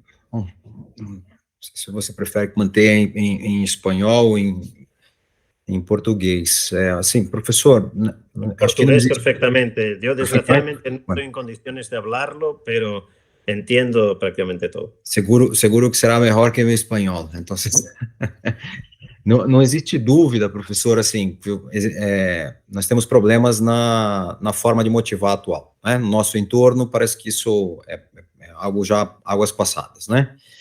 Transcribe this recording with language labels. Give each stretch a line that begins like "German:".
Portuguese: Bom, não sei se você prefere manter em espanhol ou em português. Assim, professor...
Spanish: En portugués perfectamente. Yo desgraciadamente no estoy en condiciones de hablarlo, pero entiendo prácticamente todo.
Portuguese: Seguro que será melhor que meu espanhol. Então, não existe dúvida, professor, assim, nós temos problemas na forma de motivar atual, né? No nosso entorno, parece que isso é algo já, águas passadas, né?